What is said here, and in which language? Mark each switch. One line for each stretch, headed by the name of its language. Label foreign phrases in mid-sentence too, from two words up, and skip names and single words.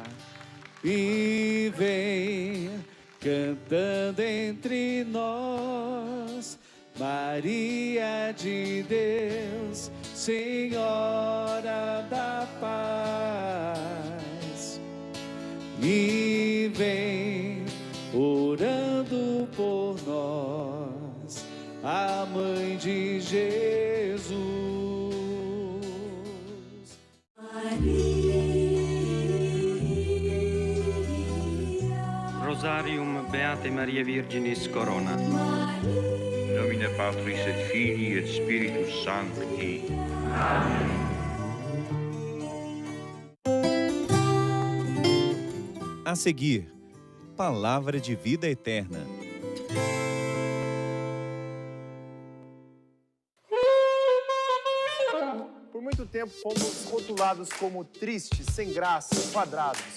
Portuguese: E vem cantando entre nós, Maria de Deus, Senhora da paz. E vem orando por nós, a Mãe de Jesus.
Latin: Rosarium Beate Maria Virginis Corona. In nomine Patris et Filii et Spiritus Sancti.
Portuguese: Amém. A seguir, Palavra de Vida Eterna. Por muito tempo fomos rotulados como tristes, sem graça, quadrados.